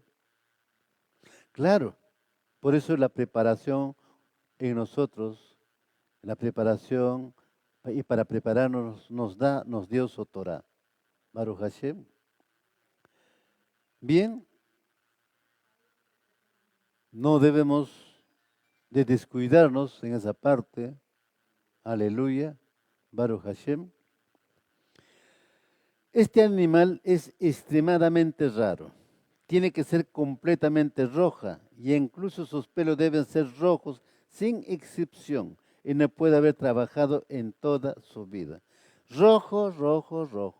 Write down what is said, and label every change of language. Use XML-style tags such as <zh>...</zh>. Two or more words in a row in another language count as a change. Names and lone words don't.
<es>Claro, por eso la preparación en nosotros, la preparación, y para prepararnos nos dio su Torah.</es> <he>ברוך השם.</he> <es>Bien, no debemos de descuidarnos en esa parte.</es> <he>Aleluya. ברוך השם.</he> <es>Este animal es extremadamente raro. Tiene que ser completamente roja y incluso sus pelos deben ser rojos sin excepción y no puede haber trabajado en toda su vida. Rojo, rojo, rojo.</es>